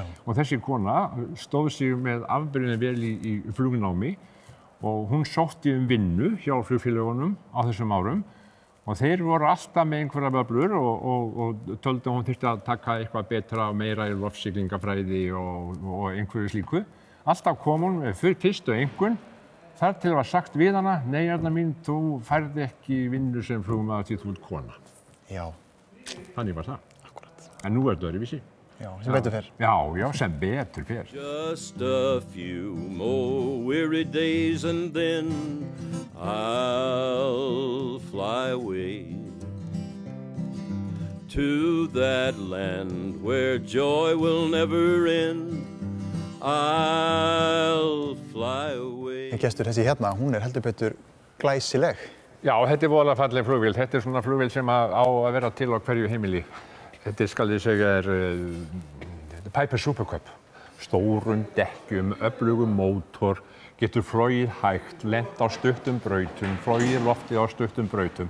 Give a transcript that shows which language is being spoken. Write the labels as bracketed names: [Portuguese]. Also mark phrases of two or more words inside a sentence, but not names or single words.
[Icelandic] Og þessi kona stóð sig með afbrigðum vel í flugnámi og hún sótti vinnu hjá flugfélögunum á þessum árum og þeir voru alltaf með einhverja böblur og töldu að hún þyrfti að taka eitthvað betra og meira í loftsiglingafræði og einhverju slíku. Alltaf kom hún með fyrstu einkunn þar til var sagt við hana, nei Erna mín, þú færð ekki vinnu sem flugmaður því þú ert kona. Já. Þannig var það. Akkúrat. En nú er þetta öðruvísi. Já, sem betur fer. Já, sem betur fer. [English] Just a few more weary days and then I'll fly away to that land where joy will never end. I'll fly away. [Icelandic] En gestur, þessi hérna, hún er heldur betur glæsileg. Já, þetta er voðalega falleg flugvél. Þetta er svona flugvél sem á að vera til á hverju heimili. Þetta skal ég segja er Piper Super-Cub. Stórum dekkjum, öflugum mótor, getur flogið hægt, lent á stuttum brautum, flogið loftið á stuttum brautum.